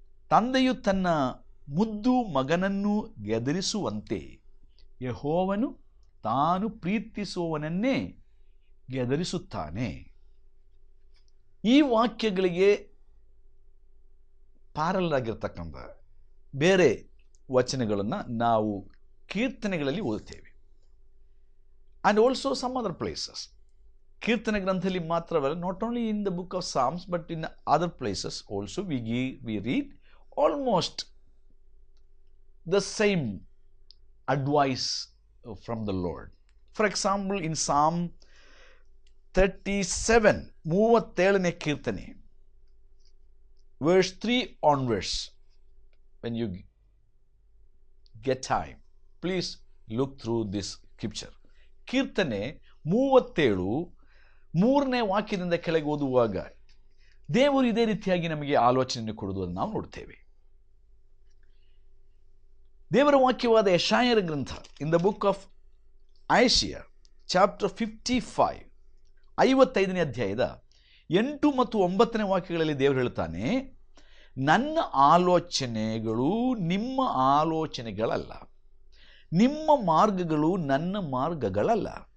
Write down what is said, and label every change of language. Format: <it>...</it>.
<kn>ತಂದೆಯು ತನ್ನ ಮುದ್ದು ಮಗನನ್ನು ಗೆದರಿಸುವಂತೆ ಯೆಹೋವನು ತಾನು ಪ್ರೀತಿಸುವವನನ್ನೇ ಗೆದರಿಸುತ್ತಾನೆ. ಈ ವಾಕ್ಯಗಳಿಗೆ ಪ್ಯಾರಲಲ್ ಆಗಿರ್ತಕ್ಕಂಥ ಬೇರೆ ವಚನಗಳನ್ನು ನಾವು ಕೀರ್ತನೆಗಳಲ್ಲಿ ಓದುತ್ತೇವೆ.</kn> <en>and also some other places.</en> <kn>ಕೀರ್ತನೆ ಗ್ರಂಥದಲ್ಲಿ ಮಾತ್ರವಲ್ಲ,</kn> <en>not only in the book of Psalms but in other places also we read almost the same advice from the Lord. For example, in Psalm 37,</en> <kn>37ನೇ ಕೀರ್ತನೆ,</kn> <en>verse 3 onwards, when you get time, please look through this scripture.</en> <kn>ಕೀರ್ತನೆ 37 3ನೇ ವಾಕ್ಯದಿಂದ ಕೆಳಗೆ ಓದುವಾಗ ದೇವರು ಇದೇ ರೀತಿಯಾಗಿ ನಮಗೆ ಆಲೋಚನೆಯನ್ನು ಕೊಡುವುದನ್ನು ನಾವು ನೋಡ್ತೇವೆ. ದೇವರ ವಾಕ್ಯವಾದ ಯೆಶಾಯನ ಗ್ರಂಥ,</kn> <en>in the book of Isaiah chapter 55,</en> <kn>55ನೇ ಅಧ್ಯಾಯದ 8 ಮತ್ತು 9ನೇ ವಾಕ್ಯಗಳಲ್ಲಿ ದೇವರು ಹೇಳ್ತಾನೆ, ನನ್ನ ಆಲೋಚನೆಗಳು ನಿಮ್ಮ ಆಲೋಚನೆಗಳಲ್ಲ, ನಿಮ್ಮ ಮಾರ್ಗಗಳು ನನ್ನ ಮಾರ್ಗಗಳಲ್ಲ.</kn>